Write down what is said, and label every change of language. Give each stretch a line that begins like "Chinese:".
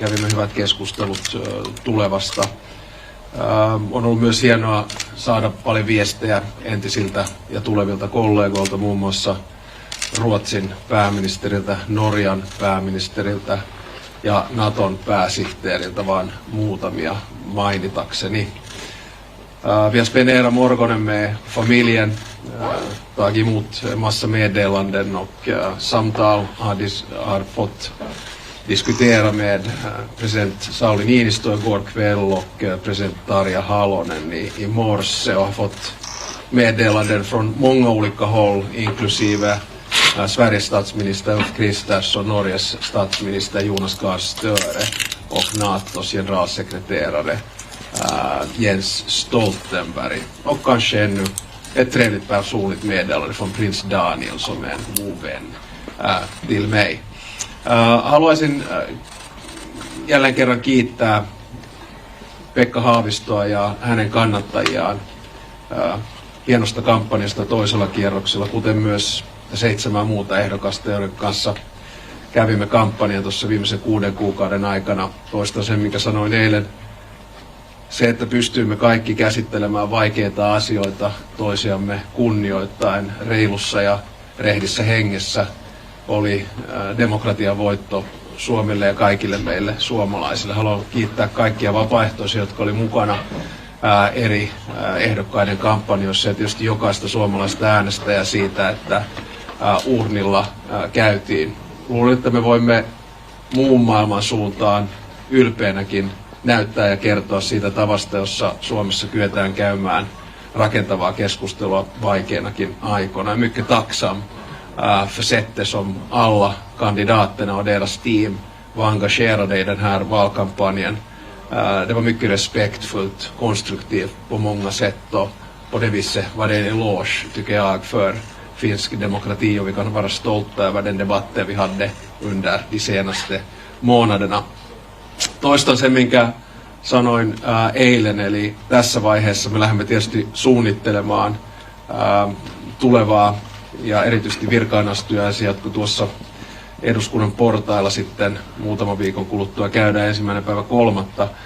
Finnish: Kävimme hyvät keskustelut tulevasta. On ollut myös hienoa saada paljon viestejä entisiltä ja tulevilta kollegoilta, muun muassa Ruotsin pääministeriltä, Norjan pääministeriltä ja Naton pääsihteeriltä, vaan muutamia mainitakseni.
Swedish: Vi har spenderat morgonen med familjen, tagit emot massa meddelanden och samtal har fått diskutera med president Sauli Niinistö igår kväll och president Tarja Halonen i morse och har fått meddelanden från många olika håll, inklusive Sveriges statsminister Ulf Kristersson, Norges statsminister Jonas Gahr Støre och NATOs generalsekreterare Jens Stoltenberg. Och kanske ännu ett trevligt personligt meddelande från prins Daniel som är en god vän till mig.
Finnish: Haluaisin jälleen kerran kiittää Pekka Haavistoa ja hänen kannattajiaan hienosta kampanjasta toisella kierroksella, kuten myös 7 muuta ehdokasta, joiden kanssa kävimme kampanjan tuossa viimeisen 6 kuukauden aikana. Toistan sen, mikä sanoin eilen. Se, että pystyimme kaikki käsittelemään vaikeita asioita toisiamme kunnioittaen reilussa ja rehdissä hengessä, oli demokratian voitto Suomelle ja kaikille meille suomalaisille. Haluan kiittää kaikkia vapaaehtoisia, jotka oli mukana eri ehdokkaiden kampanjoissa ja tietysti jokaista suomalaista äänestäjää siitä, että urnilla käytiin. Luulen, että me voimme muun maailman suuntaan ylpeänäkin näyttää ja kertoa siitä tavasta, jossa Suomessa kyetään käymään rakentavaa keskustelua vaikeinakin aikoina.
Swedish: Mycket tacksam för sättet som alla kandidaterna och deras team var engagerade i den här valkampanjen. Det var mycket respektfullt, konstruktivt på många sätt och på det viset var det en eloge, tycker jag, för finsk demokrati och vi kan vara stolta över den debatten vi hade under de senaste månaderna.
Finnish: Toistan sen, minkä sanoin eilen, eli tässä vaiheessa me lähdemme tietysti suunnittelemaan tulevaa ja erityisesti virkaanastujaisia, jotka tuossa eduskunnan portailla sitten muutaman viikon kuluttua käydään 1.3.